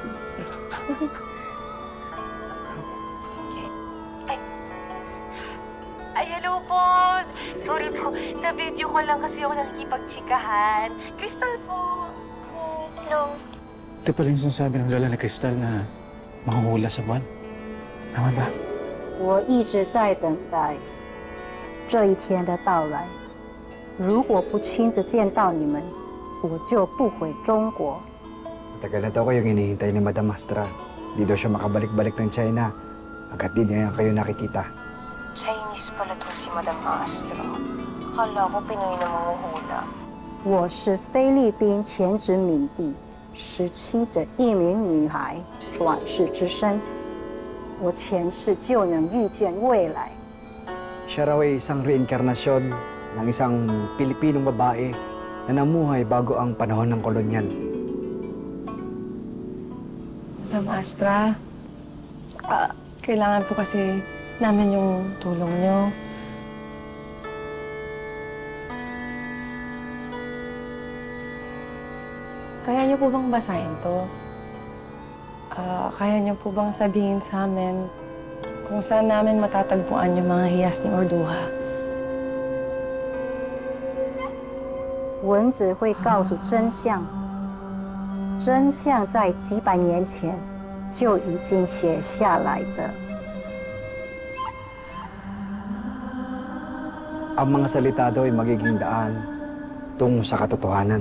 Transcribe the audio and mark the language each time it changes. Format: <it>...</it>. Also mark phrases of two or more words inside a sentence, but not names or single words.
<tl>Ay, hello po! Sorry po, sa video ko lang kasi ako nakikipagtsikahan. Crystal po! Hello. Ito pala yung sinasabi ng lola ni Crystal na mahuhula sa buwan. Tama ba?</tl> <zh>我一直在等待这一天的到来。如果不亲自见到你们，我就不回中国。</zh> <tl>Matagal na daw kayong hinihintay ni Madam Astra. Hindi daw siya makabalik-balik ng China. Agad din niya kayo nakikita. Chinese pala to si Madam Astro. Akala ko Pinoy na manguhula.</tl> <zh>我是菲律宾前殖民地17的一名女孩转世之身，我前世就能预见未来。</zh> <tl>Siya raw ay isang reinkarnasyon ng isang Pilipinong babae na namuhay bago ang panahon ng kolonyal. Madam Astra, kailangan po kasi namin yung tulong nyo. Kaya niyo po bang basahin to? Kaya niyo po bang sabihin sa amin kung saan namin matatagpuan yung mga hiyas ni Orduha.</tl> <zh>文字会告诉真相，真相在几百年前就已经写下来的。</zh> <tl>Ang mga salita daw ay magiging daan tungo sa katotohanan.</tl>